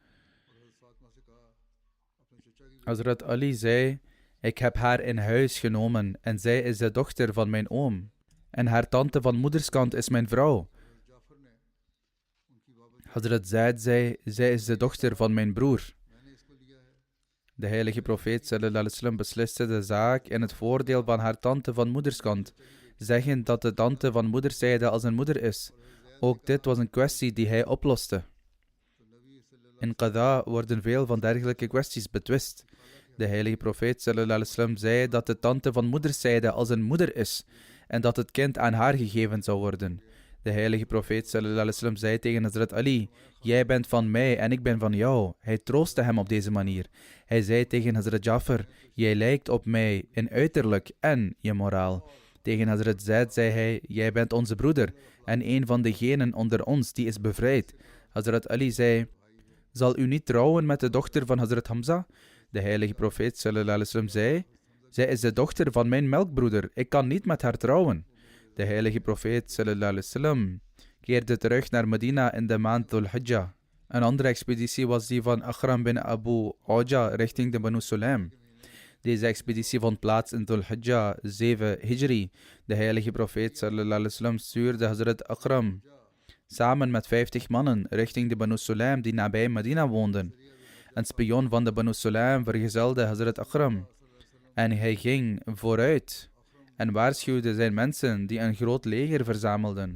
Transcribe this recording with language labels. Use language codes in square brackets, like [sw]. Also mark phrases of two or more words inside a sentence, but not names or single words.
[nl] Hazrat Ali zei: ik heb haar in huis genomen en zij is de dochter van mijn oom. En haar tante van moederskant is mijn vrouw. Hazrat Zaid zei: zij is de dochter van mijn broer. De heilige profeet [ar] صلى الله عليه وسلم [nl] besliste de zaak in het voordeel van haar tante van moederskant, zeggend dat de tante van moederszijde als een moeder is. Ook dit was een kwestie die hij oploste. In Qada worden veel van dergelijke kwesties betwist. De heilige profeet [ar] صلى الله عليه وسلم [nl] zei dat de tante van moederszijde als een moeder is en dat het kind aan haar gegeven zou worden. De heilige profeet [ar] صلى الله عليه وسلم [nl] zei tegen Hazrat Ali: jij bent van mij en ik ben van jou. Hij troostte hem op deze manier. Hij zei tegen Hazrat Jafar: jij lijkt op mij in uiterlijk en je moraal. Tegen Hazrat Zaid zei hij: jij bent onze broeder en een van degenen onder ons die is bevrijd. Hazrat Ali zei: zal u niet trouwen met de dochter van Hazrat Hamza? De heilige profeet [ar] صلى الله عليه وسلم [nl] zei: zij is de dochter van mijn melkbroeder. Ik kan niet met haar trouwen. De heilige profeet [ar] صلى الله عليه وسلم [nl] keerde terug naar Medina in de maand Dhul Hijjah. Een andere expeditie was die van Akhram bin Abu Auja richting de Banu Sulaim. Deze expeditie vond plaats in Dhul Hijjah 7 Hijri. De heilige profeet [ar] صلى الله عليه وسلم [nl] stuurde Hazrat Akhram samen met 50 mannen richting de Banu Sulaim die nabij Medina woonden. Een spion van de Banu Sulaim vergezelde Hazrat Akhram en hij ging vooruit en waarschuwde zijn mensen die een groot leger verzamelden.